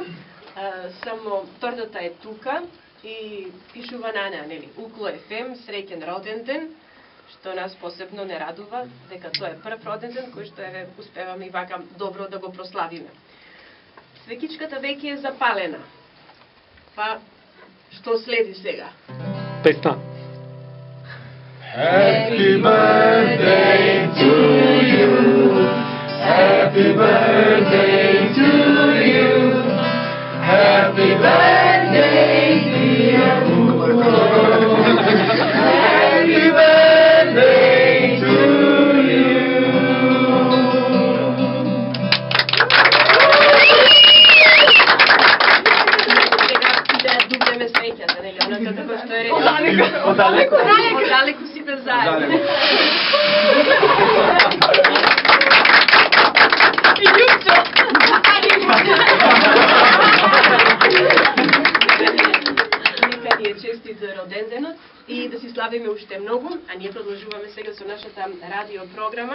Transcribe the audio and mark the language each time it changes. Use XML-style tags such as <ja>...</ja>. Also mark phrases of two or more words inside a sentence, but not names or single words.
<mk>Само тортата е тука и пишува на неа, нели, Укло ФМ, среќен роден ден, што нас посебно не радува, дека тоа е прв роден ден кој што еве успеваме и вака добро да го прославиме. Свекичката веќе е запалена. Па што следи сега? Песна.</mk> <en>Happy birthday to you. Happy birthday to you. Happy birthday, dear Ugo. Happy birthday to you.</en> <mk>Сега да дубнеме среќата, нели? Онака како што е речено. Одалеку сите заедно. Нека ни е честит за роденденот и да си славиме уште многу, а ние продолжуваме сега со нашата радио програма.</mk>